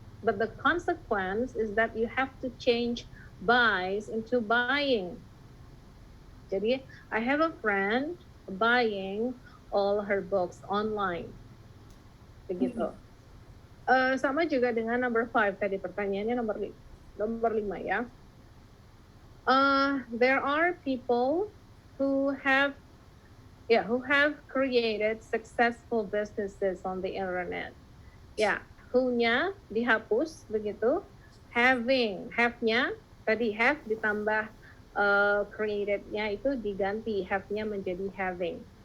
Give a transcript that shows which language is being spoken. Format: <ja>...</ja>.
<en>But the consequence is that you have to change buys into buying. Jadi, I have a friend buying all her books online.</en> <id>Begitu. Sama juga dengan number 5 tadi, pertanyaannya nomor 5 ya.</id> <en>There are people who have created successful businesses on the internet.</en> <id>Ya, who-nya dihapus begitu. Have-nya tadi have ditambah created-nya itu diganti, have-nya menjadi having.</id>